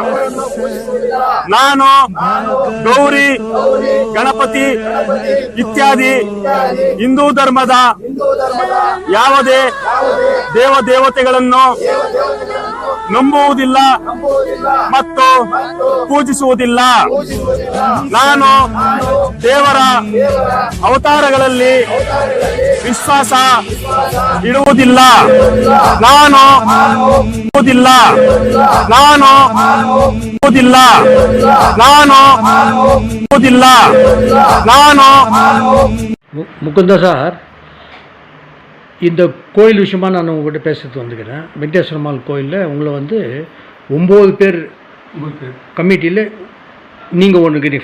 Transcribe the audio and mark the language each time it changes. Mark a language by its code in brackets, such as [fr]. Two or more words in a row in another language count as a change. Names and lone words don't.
[kn] ನಾನು ಗೌರಿ, ಗಣಪತಿ ಇತ್ಯಾದಿ ಹಿಂದೂ ಧರ್ಮದ ಯಾವುದೇ ದೇವತೆಗಳನ್ನು ನಂಬುವುದಿಲ್ಲ ಮತ್ತು ಪೂಜಿಸುವುದಿಲ್ಲ. ನಾನು ದೇವರ ಅವತಾರಗಳಲ್ಲಿ ವಿಶ್ವಾಸ ಇಡುವುದಿಲ್ಲ. ನಾನು [ta] முகுந்தா சார், இந்த கோயில் விஷயமா நான் உங்கள்கிட்ட பேசுறது வந்துக்கிறேன். வெங்கடேஸ்வர பெருமாள் கோயிலில் உங்களை 9 பேர் கமிட்டியில் நீங்கள் ஒன்று இருக்கிறீங்க.